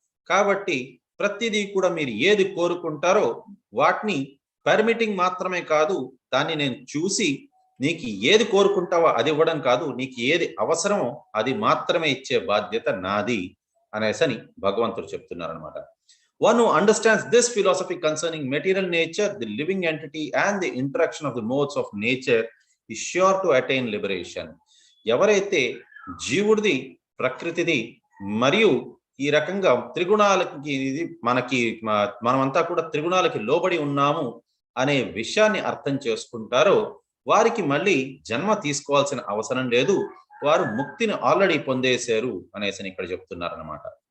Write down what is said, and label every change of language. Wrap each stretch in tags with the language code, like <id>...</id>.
<te>కాబట్టి ప్రతిదీ కూడా మీరు ఏది కోరుకుంటారో వాటిని పర్మిటింగ్ మాత్రమే కాదు, దాన్ని నేను చూసి నీకు ఏది కోరుకుంటావో అది ఇవ్వడం కాదు, నీకు ఏది అవసరమో అది మాత్రమే ఇచ్చే బాధ్యత నాది అనేసని భగవంతుడు చెప్తున్నారు అనమాట.</te> <en>One who understands this philosophy concerning material nature, the living entity and the interaction of the modes of nature is sure to attain liberation.</en> <te>ఎవరైతే జీవుడిది ప్రకృతిది మరియు ఈ రకంగా త్రిగుణాలకి మనమంతా కూడా త్రిగుణాలకి లోబడి ఉన్నాము అనే విషయాన్ని అర్థం చేసుకుంటారో వారికి మళ్ళీ జన్మ తీసుకోవాల్సిన అవసరం లేదు, వారు ముక్తిని ఆల్రెడీ పొందేశారు అనేసి ఇక్కడ చెప్తున్నారు అన్నమాట.</te>